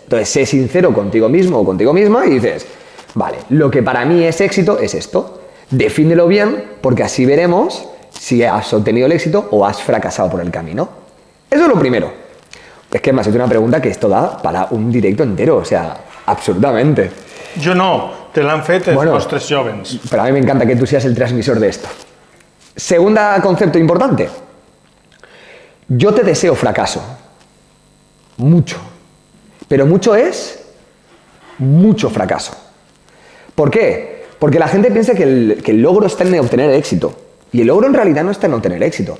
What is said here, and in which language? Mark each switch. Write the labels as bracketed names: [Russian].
[Spanish] Entonces, sé sincero contigo mismo o contigo misma y dices, vale, lo que para mí es éxito es esto. Defínelo bien, porque así veremos si has obtenido el éxito o has fracasado por el camino. Eso es lo primero. Es que me has hecho una pregunta que esto da para un directo entero, o sea, absolutamente. Yo no, [Catalan] te l'han fet els nostres jóvens. [Spanish] Pero a mí me encanta que tú seas el transmisor de esto. Segundo concepto importante. Yo te deseo fracaso. Mucho. Pero mucho es mucho fracaso. ¿Por qué? Porque la gente piensa que el logro está en obtener el éxito. Y el logro en realidad no está en obtener éxito.